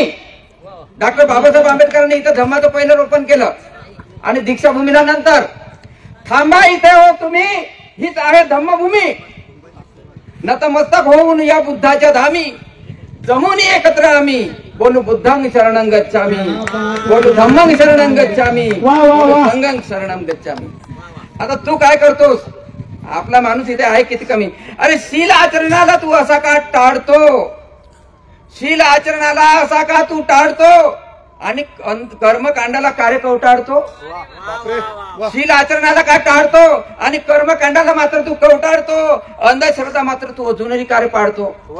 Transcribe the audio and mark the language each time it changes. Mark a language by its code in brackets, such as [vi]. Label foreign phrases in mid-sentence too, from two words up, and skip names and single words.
[mr] डॉक्टर बाबासाहेब आंबेडकरांनी इथं धम्माचं पहिलं रोपण केलं आणि दीक्षाभूमीला नंतर. थांबा इथे हो तुम्ही, हीच आहे धम्मभूमी. नतमस्तक होऊन या बुद्धाच्या धामी जमून एकत्र आम्ही बोलू [pi] बुद्धंग शरणं गच्छामी, [mr] बोलू [pi] धम्मंग शरणं गच्छामी, [mr] बोलू [pi] संघं शरणं गच्छामी. [mr] आता तू काय करतोस? आपला माणूस इथे आहे किती कमी. अरे शील आचरणाला तू असा का टाळतो? शील आचरणाला असा का तू टाळतो आणि कर्मकांडाला कार्य कवटाळतो? शील आचरणाला का टाळतो आणि कर्मकांडाला मात्र तू कवटाळतो, अंधश्रद्धा मात्र तू अजूनही कार्य पाळतो.